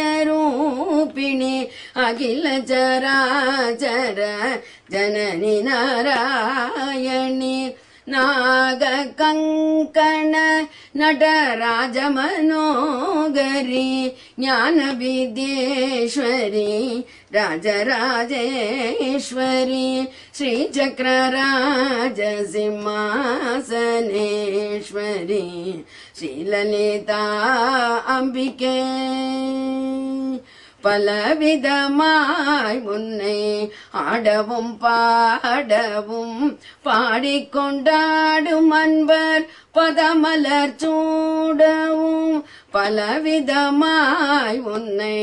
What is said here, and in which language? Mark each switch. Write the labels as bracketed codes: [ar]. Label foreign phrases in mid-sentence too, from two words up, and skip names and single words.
[sa] रूपिणी अखिल चराचर जननी नारायणी नाग कंकण नटराज मनोगरी ज्ञान विद्येश्वरी राजराजेश्वरी श्रीचक्रराजसिंहासनेश्वरी श्रीललिता अंबिके [ta] பலவிதமாய் முன்னை ஆடவும் பாடவும் பாடிக்கொண்டாடும் அன்பர் பதமலர் சூடவும் பலவிதமாய் உன்னை